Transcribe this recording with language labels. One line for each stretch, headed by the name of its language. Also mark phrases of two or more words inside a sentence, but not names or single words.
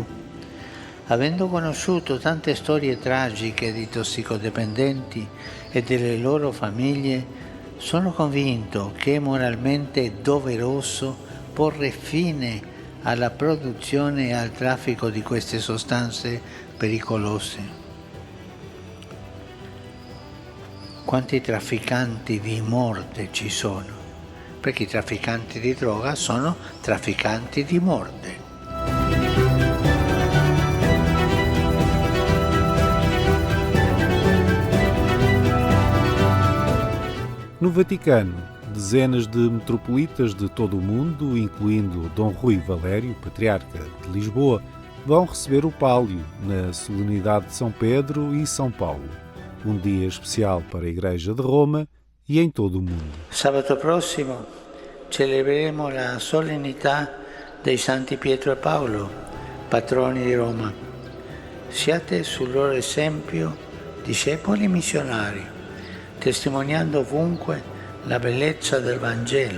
Italian: Avendo conosciuto tante storie tragiche di tossicodipendenti e delle loro famiglie, sono convinto che è moralmente doveroso porre fine alla produzione e al traffico di queste sostanze pericolose. Quanti trafficanti di morte ci sono? Perché i trafficanti di droga sono trafficanti di morte.
Portuguese: No Vaticano, dezenas de metropolitas de todo o mundo, incluindo Dom Rui Valério, patriarca de Lisboa, vão receber o pálio na solenidade de São Pedro e São Paulo, um dia especial para a Igreja de Roma e em todo o mundo.
Italian: Sabato prossimo celebreremo la solennità dei Santi Pietro e Paolo, patroni di Roma. Siate sul loro esempio discepoli e missionari, testimoniando ovunque la bellezza del Vangelo.